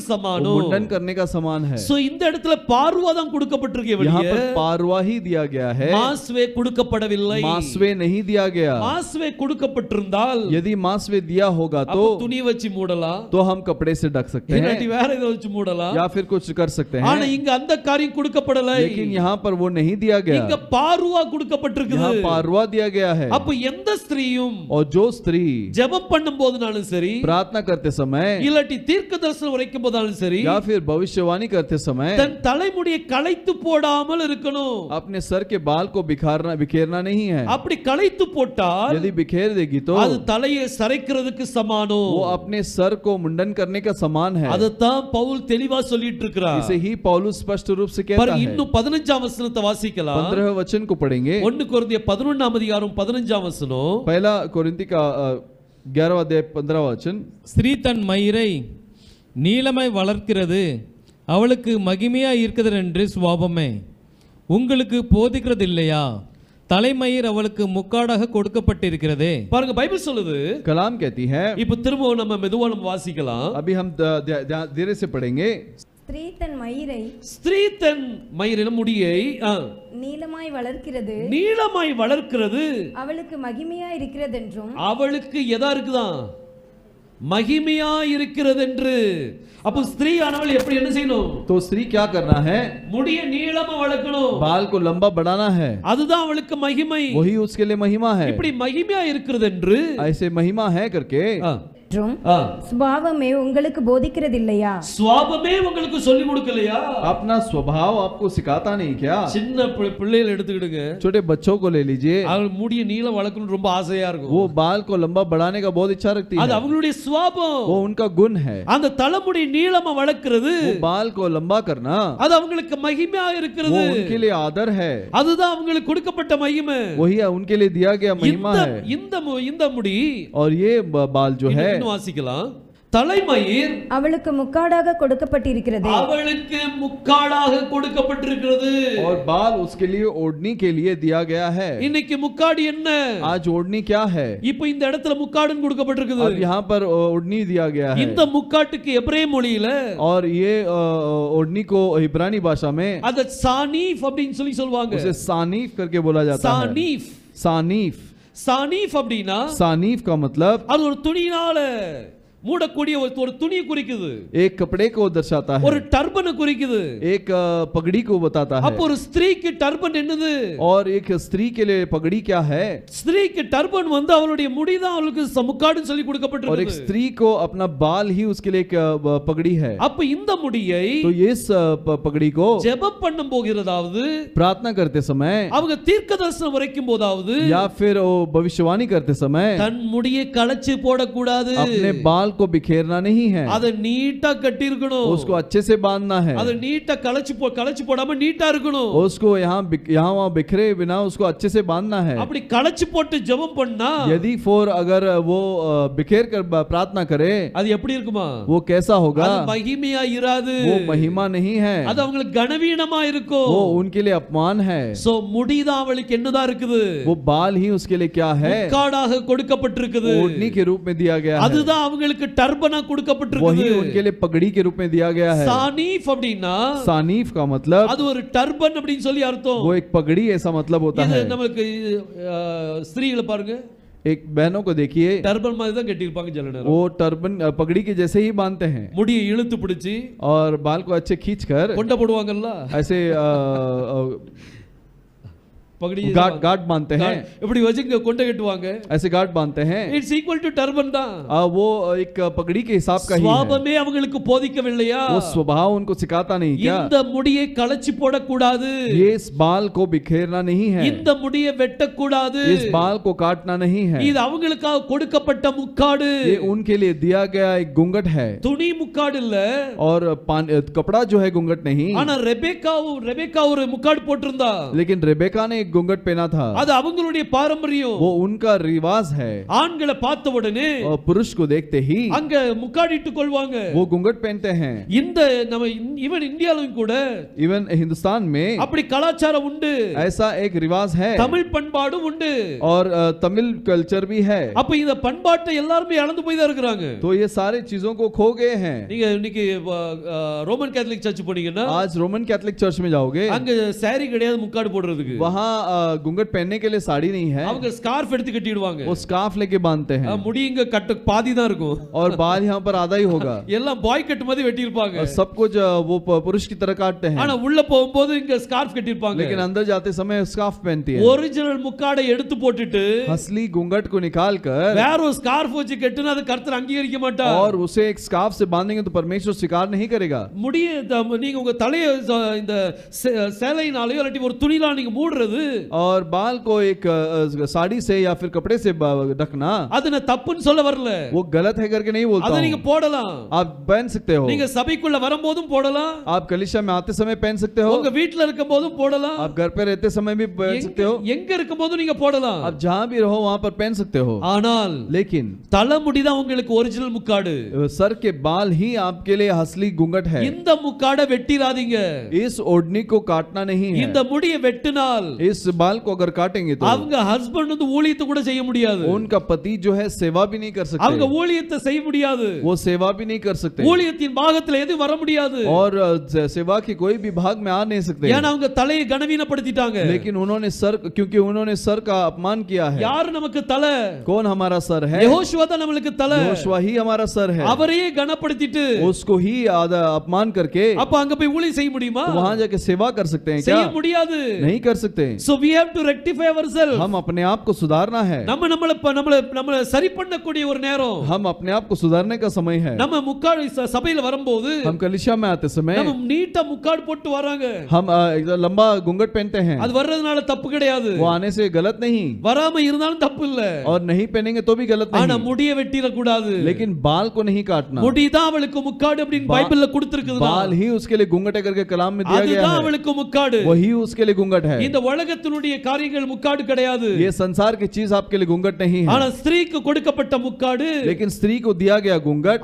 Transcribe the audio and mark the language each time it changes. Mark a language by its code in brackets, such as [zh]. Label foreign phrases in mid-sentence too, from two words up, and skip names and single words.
[hi] वो [ta] சமானம். [hi] मुंडन करने का समान है. [ta] சோ இந்த இடத்துல பார்வா தான் கொடுக்கப்பட்டிருக்கே [hi] यहाँ [ta] வெளியே, [hi] पर पारुआ ही दिया गया है, [ta] மாஸ்வே கொடுக்கப்படவில்லை. [hi] मासवे नहीं दिया गया. [ta] மாஸ்வே கொடுக்கப்பட்டிருந்தால் [hi] यदि मासवे दिया होगा [ta] அப்ப [hi] तो [ta] துணி வச்சு மூடலாம், [hi] तो हम कपड़े से ढक सकते [ta] இல்லாட்டி [hi] हैं [ta] வேற ஏதோ வச்சு மூடலாம். [hi] या फिर कुछ कर सकते [ta] ஆனா [hi] हैं, [ta] இங்க அந்த காரியம் கொடுக்கப்படலை. [hi] लेकिन यहाँ पर वो नहीं दिया [ta] இங்க [hi] गया. [ta] பார்வா கொடுக்கப்பட்டிருக்குது. [hi] यहाँ पारुआ दिया गया है. [ta] அப்ப எந்த ஸ்திரீயும் [hi] और जो स्त्री [ta] ஜெபம் பண்ணும் போதுனாலும் சரி, [hi] प्रार्थना करते समय [ta] இல்லாட்டி தீர்க்க தரிசனம் உரைக்கும் போதாலும் சரி, [hi] या फिर भविष्यवाणी करते समय [ta] தன் தலைமுடியை களைத்து போடாமல் இருக்கணும். [hi] अपने सर के बाल को बिखेरना नहीं है. [ta] அப்படி களைத்து போட்டால் [hi] यदि बिखेर देगी तो [ta] அது தலையை சரைக்கிறதுக்கு சமானம். [hi] वो अपने सर को मुंडन करने का समान है. [ta] அதத்தான் பவுல் தெளிவா சொல்லிட்டு இருக்கிறார். [hi] इसे ही पौलुस स्पष्ट रूप से कहता है. [ta] இன்னும் 15ஆம் வசனத்தை வாசிக்கலாம். [hi] 15वें वचन को पढ़ेंगे. [ta] 1 கொரிந்தியர் 11ஆம் அதிகாரம் 15ஆம் வசனம். [hi] पहला कोरिन्थी का 11वां अध्याय 15वां वचन. [ta] ஸ்திரீ தன் மயிரை நீளமாய் வளர்க்கிறது அவளுக்கு மகிமையா இருக்கிறது என்று சுவாபமே உங்களுக்கு போதிக்கிறது இல்லையா? தலைமயிர் அவளுக்கு முக்காடாக கொடுக்கப்பட்டிருக்கிறதே. பாருங்க பைபிள் சொல்லுது, [hi] कलाम कहती है. [ta] இப்போ திரும்ப நம்ம மெதுவா நம்ம வாசிக்கலாம். [hi] अभी हम धीरे से पढ़ेंगे. [ta] ஸ்திரீ தன் மயிரை ஸ்திரீ தன் மயிரின முடியை நீளமாய் வளர்க்கிறது நீளமாய் வளர்க்கிறது அவளுக்கு மகிமையா இருக்கிறதென்றும் அவளுக்கு எதா இருக்குதான் மகிமையா இருக்கிறது என்று. அப்போ ஸ்திரீ ஆனவள் எப்படி என்ன செய்யணும்? [hi] तो स्त्री क्या करना है? [ta] முடிய நீளமா வளர்க்கணும். [hi] बाल को लंबा बढ़ाना है, [ta] அதுதான் அவளுக்கு மகிமை. [hi] वही उसके लिए महिमा है। [ta] இப்படி மகிமையா இருக்கிறது என்று [hi] ऐसे महिमा है करके [ta] சுபாவமே உங்களுக்கு போதிக்கிறதில்லையா? சுபாவமே உங்களுக்கு சொல்லி கொடுக்கலையா? [hi] अपना स्वभाव आपको सिखाता नहीं क्या? [ta] சின்ன பிள்ளைகளை எடுத்துக்கிடுங்க, [hi] छोटे बच्चों को ले लीजिए, [ta] அவங்க முடிய நீளம் வளர்க்கணும் ரொம்ப ஆசையா இருக்கும். [hi] वो बाल को लंबा बढ़ाने का बहुत इच्छा रखती [ta] அது [hi] है, [ta] அவங்களுடைய சுபாவம். [hi] वो उनका गुण है। [ta] அந்த தலைமுடி நீளமா வளர்க்கிறது [hi] वो बाल को लंबा करना [ta] அது அவங்களுக்கு மகிமையா [hi] वो [ta] இருக்கிறது. [hi] उनके लिए आदर है, [ta] அதுதான் அவங்களுக்கு கொடுக்கப்பட்ட மகிமை. [hi] वही उनके लिए दिया गया महिमा है। [ta] இந்த मुடி [hi] और ये बाल जो है, [ta] வாசிக்கலாம், தலைமயிர் அவளுக்கு முக்காடாக கொடுக்கப்பட்டிருக்கிறது, அவளுக்கு முக்காடாக கொடுக்கப்பட்டிருக்கிறது. [hi] और बाल उसके लिए ओढ़नी के लिए दिया गया है। [ta] இன்னைக்கு முக்காடு என்ன? [hi] आज ओढ़नी क्या है? [ta] இப்போ இந்த இடத்துல முக்காடுன்னு கொடுக்கப்பட்டிருக்குது. [hi] अब यहाँ पर ओढ़नी दिया गया है, [ta] இந்த முக்காட்டுக்கு எபிரேய மொழியில [hi] और ये ओढ़नी को इब्रानी भाषा में [ta] அத சானீஃப் அப்படினு சொல்வாங்க. [hi] उसे सानीफ करके बोला जाता है। [ta] சானீஃப், [hi] सानीफ, [ta] சானீஃப் அப்படினா [hi] सानीफ का मतलब [ta] அது ஒரு துணியினால மூடக்கூடிய ஒரு துணியை குறிக்குது, [hi] एक कपड़े को दर्शाता है, [ta] ஒரு டர்பனை குறிக்குது, [hi] एक पगड़ी को बताता है। [ta] அப்ப ஒரு ஸ்திரீக்கு டர்பன் என்னது? [hi] और एक स्त्री के लिए पगड़ी क्या है? [ta] ஸ்திரீக்கு டர்பன் வந்து அவளுடைய முடிதான் அவளுக்கு முக்காடுன்னு சொல்லி [hi] और एक [ta] கொடுக்கப்பட்டிருக்கு. [hi] स्त्री को अपना बाल ही उसके लिए एक पगड़ी है। [ta] அப்ப இந்த முடியை [hi] तो ये इस पगड़ी को [ta] ஜெபம் பண்ணும் போகிறதாவது, [hi] प्रार्थना करते समय [ta] அவங்க தீர்க்கதரிசனம் வரைக்கும் போதாவது, [hi] या फिर वो भविष्यवाणी करते समय [ta] தன் முடியை கலச்சு போடக்கூடாது, [hi] अपने बाल को बिखेरना नहीं है, [ta] அதை நீட்டா கட்டி இருக்கணும், [hi] उसको अच्छे से बांधना है, [ta] அதை நீட்டா கலச்சு போடாம நீட்டா இருக்கணும். [hi] उसको यहाँ वहाँ बिखरे बिना उसको अच्छे से बांधना है। [ta] அப்படி கலச்சு போட்டு ஜெபம் பண்ணா [hi] यदि अगर वो बिखेर कर प्रार्थना करे, [ta] அது எப்படி இருக்குமா? [hi] वो कैसा होगा? [ta] அது மகிமையா இராது, [hi] वो महिमा नहीं है, [ta] அது அவங்களுக்கு கனவீனமா இருக்கும். [hi] वो उनके लिए अपमान है। [ta] சோ முடிதான் அவளுக்கு என்னதான் இருக்குது? [hi] वो बाल ही उसके लिए क्या है? [ta] முக்காடாக கொடுக்கப்பட்டிருக்குது, [hi] ओढ़नी के रूप में दिया गया है, [ta] அதுதான் அவங்களுக்கு டர்பனா கொடுக்கப்பட்டிருக்குது. [hi] वही उनके लिए पगड़ी के रूप में दिया गया है। [ta] சானீஃப் அப்படினா [hi] सानीफ का मतलब [ta] அது ஒரு டர்பன் அப்படினு சொல்லி அர்த்தம். [hi] वो एक पगड़ी ऐसा मतलब होता [ta] இது [hi] है। [ta] நமக்கு ஸ்திரீகளை பாருங்க, [hi] एक बहनों को देखिए, [ta] டர்பன் மாதிரி தான் கட்டியிருப்பாங்க சில நேரம். [hi] वो टर्बन पगड़ी के जैसे ही बांधते हैं, [ta] முடியை இழுத்து பிடிச்சி [hi] और बाल को अच्छे खींचकर [ta] கொண்ட போடுவாங்கல்ல, [hi] ऐसे [ta] பகடி [hi] गार्ड बांधते हैं, [ta] இப்படி வச்சுங்க கொண்ட கட்டுவாங்க. [hi] ऐसे गार्ड बांधते हैं। [en] it's equal to turban தான். [hi] वो एक पगड़ी के हिसाब का ही है। [ta] சுபாவமே அவங்களுக்கு போதிக்கவில்லையா? [hi] वो स्वभाव उनको सिखाता नहीं क्या? [ta] இந்த முடியை கலச்சி போடக்கூடாது, [hi] ये इस बाल को बिखेरना नहीं है, [ta] இந்த முடியை வெட்டக்கூடாது, [hi] इस बाल को काटना नहीं है। [ta] இது அவங்களுக்காக கொடுக்கப்பட்ட முக்காடு, [hi] ये उनके लिए दिया गया एक घूंघट है, [ta] துணி முக்காடு இல்ல. [hi] और कपड़ा जो है घूंघट नहीं। [ta] ஆனா ரெபேக்கா ஒரு முக்காடு போட்டிருந்தா, [hi] लेकिन रेबेका ने घूंघट पहना था, [ta] அது அவங்களுடைய பாரம்பரியம். [hi] वो उनका रिवाज है। [ta] ஆண்களை பார்த்த உடனே [hi] और पुरुष को देखते ही [ta] அங்க முக்காடிட்டு கொள்வாங்க, [hi] वो घूंघट पहनते हैं। [ta] இந்த நம்ம ஈவன் இந்தியாவிலும் கூட [hi] इवन हिंदुस्तान में [ta] அப்படி கலாச்சாரம் உண்டு, [hi] ऐसा एक रिवाज है, [ta] தமிழ் பண்பாடும் உண்டு, [hi] और तमिल कल्चर भी है। [ta] அப்ப இந்த பண்பாட்டை எல்லாரும் இழந்து போய் தான் இருக்காங்க. [hi] तो ये सारे चीजों को खो गए हैं। [ta] நீங்க இன்னைக்கு ரோமன் கேத்தலிக் சர்ச் போனீங்கன்னா, [hi] आज रोमन कैथोलिक चर्च में जाओगे, [ta] அங்க சாரி கிடையாது முக்காடு போடுறதுக்கு, [hi] वहाँ घूंघट पहनने के लिए साड़ी नहीं है, [ta] அவங்க ஸ்கார்ஃப் எடுத்து கட்டிடுவாங்க, [hi] वो स्कार्फ लेके बांधते हैं, [ta] முடி இங்க கட்டு பாதி தான் இருக்கும், [hi] और बाल यहाँ पर आधा ही होगा, [ta] எல்லாம் [en] boy cut [ta] மாதிரி வெட்டி இருப்பாங்க, [hi] और सब कुछ वो पुरुष की तरह काटते हैं, [ta] ஆனா உள்ள போகும்போது இங்க ஸ்கார்ஃப் கட்டி இருப்பாங்க. [hi] लेकिन अंदर जाते समय स्कार्फ पहनती है। [ta] ஒரிஜினல் முக்காடை எடுத்து போட்டுட்டு [hi] असली घूंघट को निकाल कर [ta] வேற ஒரு ஸ்கார்ஃப் வச்சு கட்டினா அது கர்த்தர் அங்கீகரிக்க மாட்டார். [hi] और उसे एक स्कार्फ से बांधेंगे तो परमेश्वर स्वीकार नहीं करेगा। [ta] முடிய நீங்க உங்க தலையை இந்த சேலையினாலயோ இல்லாட்டி ஒரு துணியில நீங்க மூடுறது, [hi] और बाल को एक साड़ी से या फिर कपड़े से ढकना, [ta] அது நான் தப்புன்னு சொல்ல வரல, [hi] वो गलत है करके नहीं बोलता [ta] அதை நீங்க [hi] हूं। [ta] போடலாம், [hi] आप पहन सकते हो, [ta] நீங்க சபைக்குள்ள வரும்போதும் போடலாம், [hi] आप कलीसिया में आते समय पहन सकते हो, [ta] உங்க வீட்ல இருக்கும்போதும் போடலாம், [hi] आप घर पे रहते समय भी पहन सकते हो, [ta] எங்க இருக்கும்போதும் நீங்க போடலாம், [hi] आप जहां भी रहो वहां पर पहन सकते हो। [ta] ஆனால் [hi] लेकिन [ta] தலைமுடி தான் உங்களுக்கு ஒரிஜினல் முக்காடு, [hi] सर के बाल ही आपके लिए असली घूंघट है। [ta] இந்த முக்காடை வெட்டிராதீங்க, [hi] इस ओढ़नी को काटना नहीं है, [ta] இந்த முடியை வெட்டினால் [hi] इस इस बाल को अगर काटेंगे तो [ta] அவங்க ஹஸ்பண்ட் வந்து ஊழியத்தை கூட செய்ய முடியாது. [hi] उनका पति जो है सेवा भी नहीं कर [ta] அவங்க [hi] सकते, [ta] ஊழியத்தை செய்ய முடியாது. [hi] वो सेवा भी नहीं कर सकते, [ta] ஊழியத்தின் பாகத்துல எது வர முடியாது. [hi] और सेवा के कोई भी भाग में आ नहीं सकते, [ta] ஏன்னா அவங்க தலையை கனவீனப்படுத்திட்டாங்க. [hi] लेकिन उन्होंने सर, क्योंकि उन्होंने सर का अपमान किया है। [ta] யார் நமக்கு தலை? [hi] कौन हमारा सर है? [ta] யெகோஷுவா தான் நமக்கு தலை. [hi] यहोशुआ ही हमारा सर है। [ta] அவரையே கனப்படுத்திட்டு [hi] उसको ही आधा अपमान करके [ta] அப்ப அங்க போய் ஊழியம் செய்ய முடியுமா? [hi] तो वहां जाके सेवा कर सकते हैं क्या? [ta] செய்ய முடியாது. [hi] नहीं कर सकते। [en] So we have to rectify ourselves. [hi] हम अपने आप को सुधारना है, [ta] நம்மள சரி பண்ணக்கூடிய ஒரு நேரம். [hi] हम अपने आप को सुधारने का समय है। [ta] நம்ம முக்காடு சபையில வரும்போது [hi] हम कलीसिया में आते समय [ta] நம்ம நீட்டா முக்காடு போட்டு வராங்க. [hi] हम एकदम लंबा घूंघट पहनते हैं, [ta] அது வர்றதுனால தப்பு கிடையாது. [hi] वो आने से गलत नहीं, [ta] வராம இருந்தாலும் தப்பு இல்ல. [hi] और नहीं पहनेंगे तो भी गलत [ta] ஆனா [hi] नहीं, [ta] முடிய வெட்டிர கூடாது. [hi] लेकिन बाल को नहीं काटना। [ta] முடிதான் அவளுக்கு முக்காடு அப்படினு பைபிள்ல கொடுத்திருக்குது. [hi] बाल ही उसके लिए घूंघट करके कलाम में दिया गया [ta] அதுதான் [hi] है, [ta] அவளுக்கு முக்காடு. [hi] वही उसके लिए घूंघट है। [ta] இந்த உலகத்தினுடைய காரியங்கள் முக்காடு கிடையாது. [hi] ये संसार की चीज आपके लिए घूंघट नहीं है, [ta] ஆனா ஸ்திரீக்கு கொடுக்கப்பட்ட முக்காடு, [hi] लेकिन स्त्री को दिया गया घूंघट